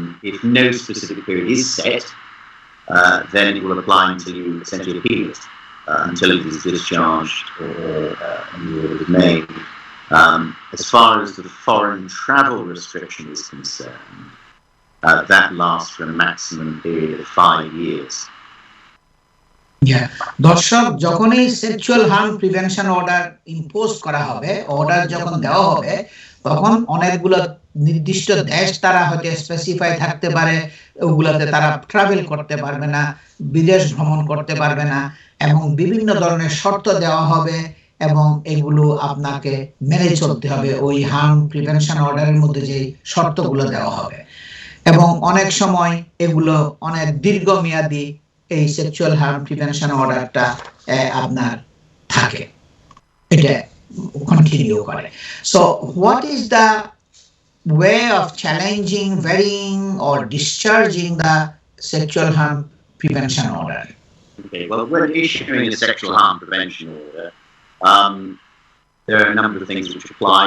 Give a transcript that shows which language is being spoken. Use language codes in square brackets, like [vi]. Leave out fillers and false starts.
[en] If no specific period is set, then it will apply until you essentially appeal it, until it is discharged or a new order is made. As far as the foreign travel restriction is concerned, that lasts for a maximum period of 5 years. [bn] দর্শক, যখনই sexual harm prevention order impose করা হবে, order যখন দেওয়া হবে, তখন অনেকগুলো নির্দিষ্ট দেশ তারা হয়তো স্পেসিফাই থাকতে পারে, ওগুলোতে তারা ট্রাভেল করতে পারবে না, বিদেশ ভ্রমণ করতে পারবে না, এবং বিভিন্ন ধরনের শর্ত দেওয়া হবে এবং এগুলো আপনাকে মেনে চলতে হবে ওই হার্ম প্রিভেনশন অর্ডারের মধ্যে যে শর্তগুলো দেওয়া হবে। এবং অনেক সময় এগুলো অনেক দীর্ঘমেয়াদী এই সেক্সুয়াল হার্ম প্রিভেনশন অর্ডারটা আপনার থাকে, এটা কন্টিনিউ করে। [en] So what is the way of challenging, varying, or discharging the sexual harm prevention order? Okay, well, when issuing a sexual harm prevention order, there are a number of things which apply.